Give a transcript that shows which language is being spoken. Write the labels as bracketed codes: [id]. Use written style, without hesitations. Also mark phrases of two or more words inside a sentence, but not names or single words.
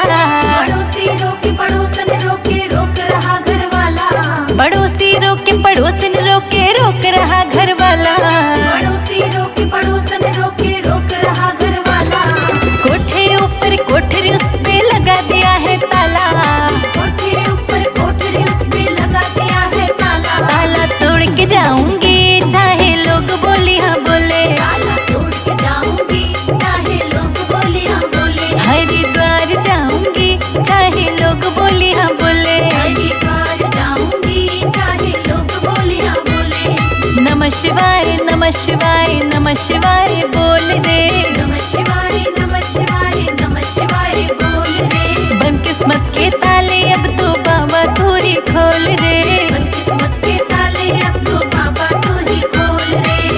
[hi] पड़ोसी रोके पड़ोसन रोके रोक रहा घर वाला। पड़ोसी रोके पड़ोसन रोके रोक रहा घर वाला। पड़ोसी रोके पड़ोसन रोके रोक रहा घर वाला। कोठे ऊपर कोठरी उस पे लगा दिया है ताला। कोठे ऊपर कोठरी उस पे लगा दिया है ताला। ताला तोड़ के जाऊंगी चाहे लोग बोलियां बोले। ताला तोड़ के जाऊंगी चाहे लोग बोलियां बोले। हरिद्वार जाऊंगी चाहे लोग बोलियां बोले। हरिद्वार जाऊंगी चाहे लोग बोलियां बोले। [sa] नमः शिवाय नमः शिवाय नमः शिवाय [hi] बोल रे। [sa] नमः शिवाय नमः शिवाय नमः शिवाय [hi] बोल रे। बंद किस्मत के ताले अब तो बाबा तू ही खोल रे। बंद किस्मत के ताले अब तो बाबा तू ही खोल रे।